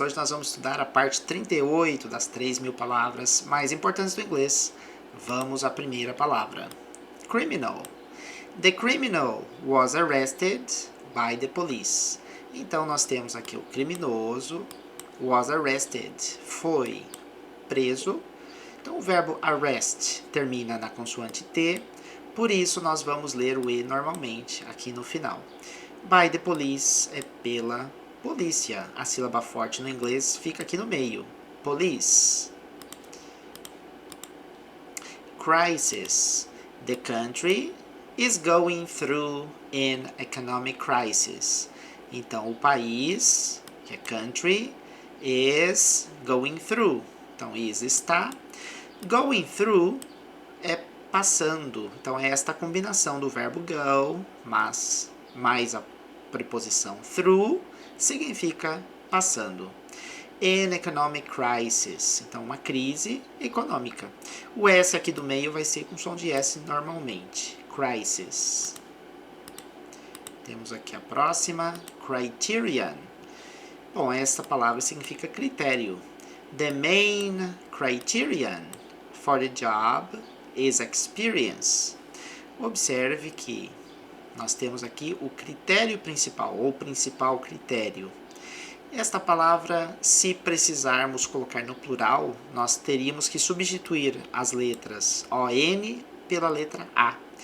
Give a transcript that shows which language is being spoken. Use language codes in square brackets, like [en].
[pt] Hoje nós vamos estudar a parte 38 das 3.000 palavras mais importantes do inglês. Vamos à primeira palavra. Criminal. [en] The criminal was arrested by the police. [pt] Então nós temos aqui o criminoso [en] was arrested, [pt] foi preso. Então o verbo arrest termina na consoante T, por isso nós vamos ler o E normalmente aqui no final. [en] By the police [pt] é pela polícia. A sílaba forte no inglês fica aqui no meio. [en] Police. Crisis. The country is going through an economic crisis. [pt] Então, o país, que é country, [en] is going through. [pt] Então, is está. Going through é passando. Então, é esta combinação do verbo go, mas mais a preposição through, significa passando. [en] An economic crisis, [pt] então uma crise econômica. O S aqui do meio vai ser com som de S normalmente. Crisis. Temos aqui a próxima, criterion. Bom, esta palavra significa critério. [en] The main criterion for the job is experience. [pt] Observe que nós temos aqui o critério principal, ou principal critério. Esta palavra, se precisarmos colocar no plural, nós teríamos que substituir as letras ON pela letra A.